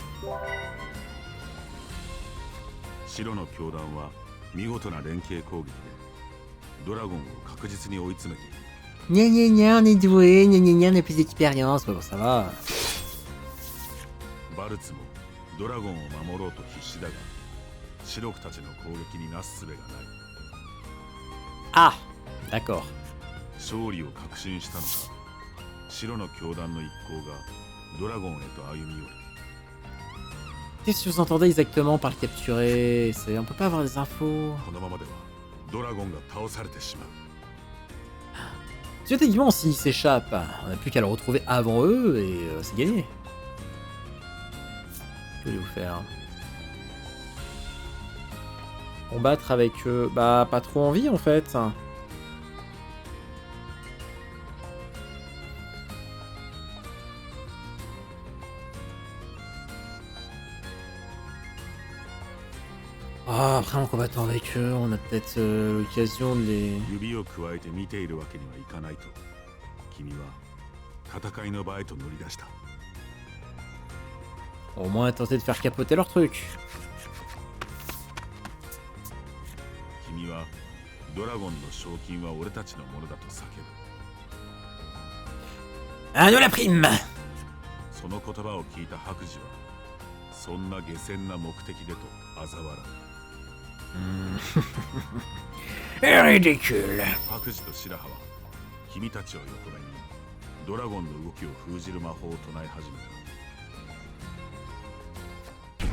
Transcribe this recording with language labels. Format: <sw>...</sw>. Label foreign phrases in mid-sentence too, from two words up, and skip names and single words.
<ja>白の教団は見事な連携攻撃でドラゴンを確実に追い詰めている。</ja> <fr>Gna gna gna, on est doué, gna gna gna, on a plus d'expérience, bon ça va.</fr> <ja>バルツもドラゴンを守ろうと必死だが、白くたちの攻撃になすすべがない。</ja> <fr>Ah, d'accord.</fr> <ja>勝利を確信したのか、白の教団の一行がドラゴンへと歩み寄る。</ja> <fr>Qu'est-ce que vous entendez exactement par le capturer? On peut pas avoir des infos.</fr> <ja>このままではドラゴンが倒されてしまう。</ja> <fr>Parce que techniquement, s'ils s'échappent, on n'a plus qu'à le retrouver avant eux et c'est gagné. Que voulez-vous faire? Combattre avec eux? Bah, pas trop envie en fait. Ah, après en combattant avec eux, on a peut-être l'occasion de les...</fr> <ja>指を加えて見ているわけにはいかないと、君は戦いの場へと乗り出した。</ja> <fr>Au moins tenter de faire capoter leur truc.</fr> <ja>君はドラゴンの賞金は俺たちのものだと叫ぶ。</ja> <fr>Ah, nous la prime!</fr> <ja>その言葉を聞いた白磁は、そんな下賤な目的でと嘲笑う。</ja> <fr>Ridicule.</fr> <ja>白磁と白羽は君たちを横目にドラゴンの動きを封じる魔法を唱え始めた。</ja>